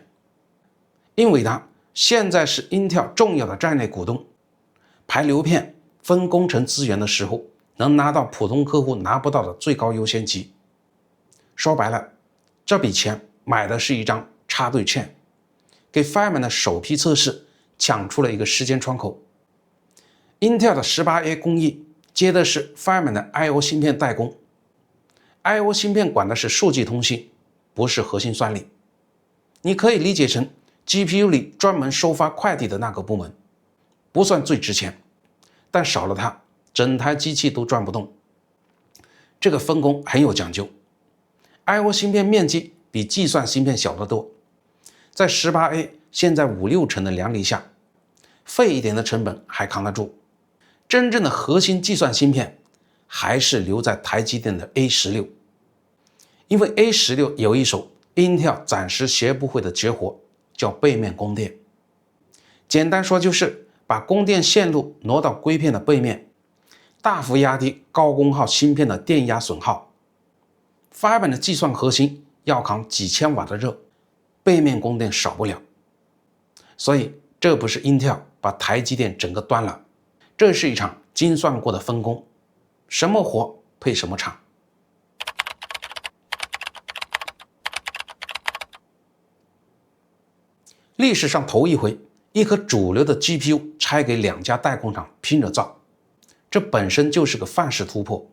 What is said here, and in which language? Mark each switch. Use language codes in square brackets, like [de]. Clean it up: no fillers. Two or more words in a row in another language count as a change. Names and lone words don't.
[zh] 英偉達現在是 Intel 重要的戰略股東，排流片分工程資源的時候，能拿到普通客戶拿不到的最高優先級。說白了，這筆錢買的是一張插隊券，給 Fireman 的首批測試搶出了一個時間窗口。Intel 的 18A 工藝接的是 Fireman 的 I/O 芯片代工， I/O 芯片管的是數據通信，不是核心算力。你可以理解成 GPU 裡專門收發快遞的那個部門，不算最值錢，但少了它，整台機器都轉不動。這個分工很有講究， I/O 芯片面積比計算芯片小得多，在 18A 現在5-6成的良率下，廢一點的成本還扛得住。真正的核心計算芯片還是留在台積電的 A16，因為 A16 有一手 Intel 暫時學不會的絕活，叫背面供電。簡單說就是把供電線路挪到硅片的背面，大幅壓低高功耗芯片的電壓損耗。Fireman 的計算核心要扛幾千瓦的熱，背面供電少不了。所以這不是 Intel 把台積電整個端了，這是一場精算過的分工，什麼活配什麼廠。歷史上頭一回，一顆主流的 GPU 拆給2家代工廠拼着造，這本身就是個範式突破。